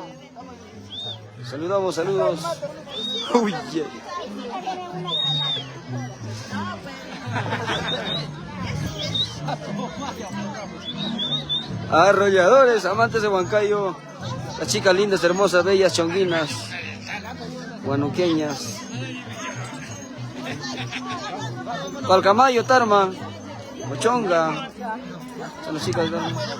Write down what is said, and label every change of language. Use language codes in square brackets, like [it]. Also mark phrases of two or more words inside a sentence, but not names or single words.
[es] Saludamos, saludos. Uy, yeah. Arrolladores, amantes de Huancayo, las chicas lindas, hermosas, bellas, chonguinas, huanuqueñas. Palcamayo, Tarma, Mochonga, son las chicas de...